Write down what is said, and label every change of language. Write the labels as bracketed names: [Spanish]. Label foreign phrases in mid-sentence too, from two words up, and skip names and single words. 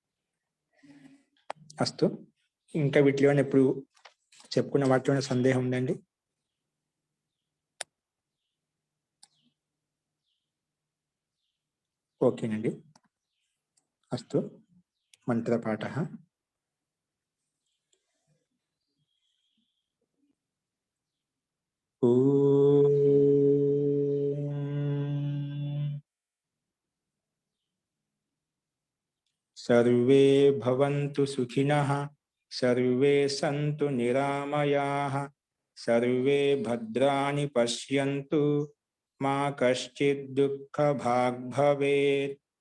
[Sanskrit] అస్తు. [Telugu] ఇంకా వీటిలో ఎప్పుడు చెప్పుకున్న వాటిలో సందేహం ఉందండి? ఓకేనండి. [Sanskrit] అస్తు. మంత్రపాఠః. सर्वे भवन्तु सुखिनः, सर्वे सन्तु निरामयाः, सर्वे भद्राणि पश्यन्तु, मा कश्चित् दुःख भाग् भवेत्।